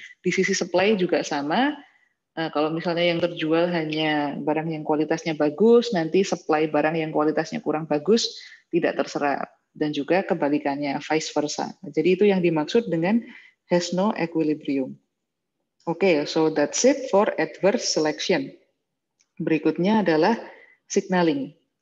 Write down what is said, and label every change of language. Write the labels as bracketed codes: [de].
[id] Di sisi supply juga sama, kalau misalnya yang terjual hanya barang yang kualitasnya bagus, nanti supply barang yang kualitasnya kurang bagus tidak terserap. Dan juga kebalikannya, vice versa. Jadi itu yang dimaksud dengan [en] has no equilibrium. Oke, so that's it for adverse selection. [id] Berikutnya adalah signaling.